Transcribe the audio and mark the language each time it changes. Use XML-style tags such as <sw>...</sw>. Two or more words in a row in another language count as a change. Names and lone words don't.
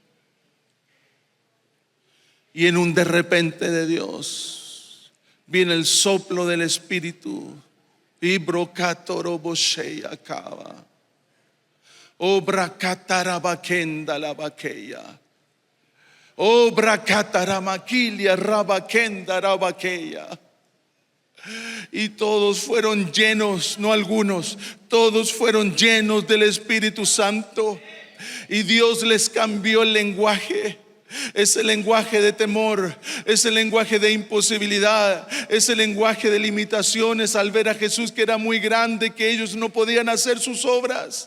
<es>Y en un de repente de Dios viene el soplo del Espíritu. Obra catarabakenda la baqueya. Obra cataramaquilia rabakenda rabaqueya. Y todos fueron llenos, no algunos, todos fueron llenos del Espíritu Santo. Y Dios les cambió el lenguaje. Ese lenguaje de temor, ese lenguaje de imposibilidad, ese lenguaje de limitaciones al ver a Jesús que era muy grande, que ellos no podían hacer sus obras.</es>